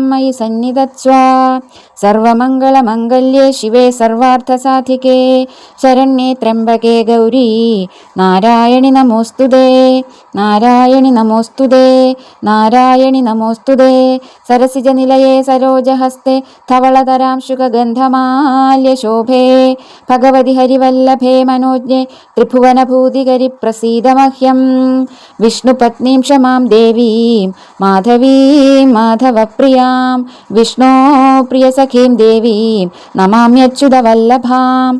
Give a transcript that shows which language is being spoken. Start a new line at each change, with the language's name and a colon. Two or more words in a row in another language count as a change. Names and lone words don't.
Sanskrit: मयि सन्निधत्स्व सर्वमङ्गलमङ्गल्ये शिवे सर्वार्थसाधिके शरण्ये त्र्यम्बके गौरी नारायणि नमोऽस्तुते नारायणि नमोऽस्तुते नारायणि नमोऽस्तुते सरसिजनिलये सरोजहस्ते धवलतर പരാംശുകഗന്ധമാല്യശോഭേ ഭഗവതി ഹരിവല്ലഭേ മനോജ്ഞേ ത്രിഭുവനഭൂതികരി പ്രസീദ മഹ്യം. വിഷ്ണുപത്നീം ക്ഷമാം ദേവീം മാധവീം മാധവപ്രിയാം വിഷ്ണോ പ്രിയസഖീം ദേവീം നമാമ്യച്യുതവല്ലഭാം.